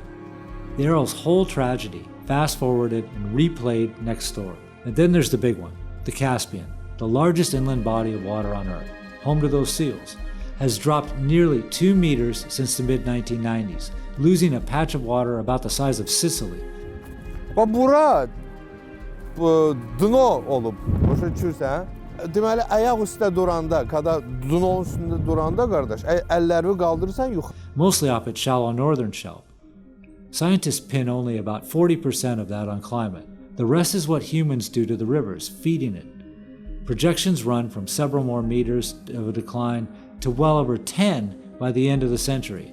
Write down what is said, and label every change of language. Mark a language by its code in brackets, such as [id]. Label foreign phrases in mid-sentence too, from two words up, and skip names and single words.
[en] The Aral's whole tragedy fast-forwarded and replayed next door. And then there's the big one, the Caspian, the largest inland body of water on Earth, home to those seals, has dropped nearly 2 meters since the mid-1990s, losing a patch of water about the size of Sicily. [az] Bura dno olup, başa düşürsən, deməli ayaq üstə duranda, dnon üstündə duranda qardaş, əllərini qaldırırsan yuxarı. [en] Mostly off its shallow northern shelf. Scientists pin only about 40% of that on climate. The rest is what humans do to the rivers, feeding it. Projections run from several more meters of a decline to well over 10 by the end of the century.